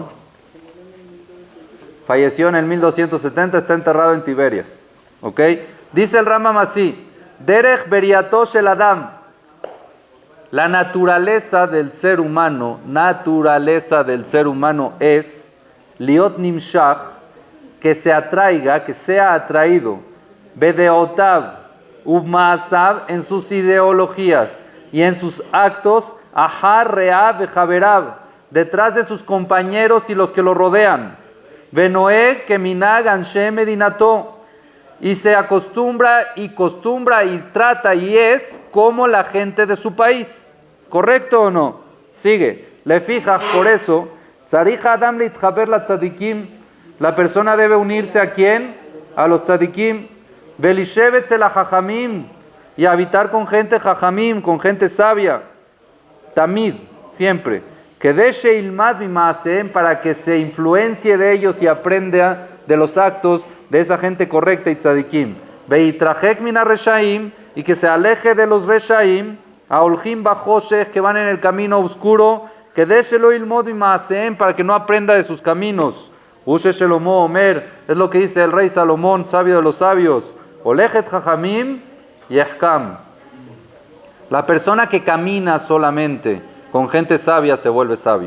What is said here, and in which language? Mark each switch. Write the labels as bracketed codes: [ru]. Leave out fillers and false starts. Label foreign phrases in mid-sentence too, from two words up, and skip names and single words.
[es] Falleció en el 1270, está enterrado en Tiberias, ¿ok? Dice el Rambam así, [he] דרך בריאתו של אדם. [es] La naturaleza del ser humano es [he] להיות נמשך, [es] que se atraiga, que sea atraído, bedeotav, ubmaasav, en sus ideologías y en sus actos, [he] אחר רעיו חבריו, [es] detrás de sus compañeros y los que lo rodean, [he] ונוהג כמנהג אנשי מדינתו, [es] y se acostumbra y trata y es como la gente de su país. ¿Correcto o no? Sigue. Le fijas, por eso, [he] צריך אדם להתחבר לצדיקים, [es] la persona debe unirse ¿a quién? A los tzadikim. [he] ולישב אצל החכמים, [es] y habitar con gente jajamim, con gente sabia, tamid, siempre. [he] כדי שילמד ממעשיהם, [es] para que se influencie de ellos y aprenda de los actos de esa gente correcta y tzadikim. [he] ויתרחק מן הרשעים, [es] y que se aleje de los reshaim, [he] ההולכים בחושך, [es] que van en el camino oscuro, [he] כדי שלא ילמד ממעשיהם, [es] para que no aprenda de sus caminos. [he] הוא שלמה אומר, [es] es lo que dice el rey Salomón, sabio de los sabios. [he] הולך את חכמים יחכם. [es] La persona que camina solamente con gente sabia se vuelve sabio.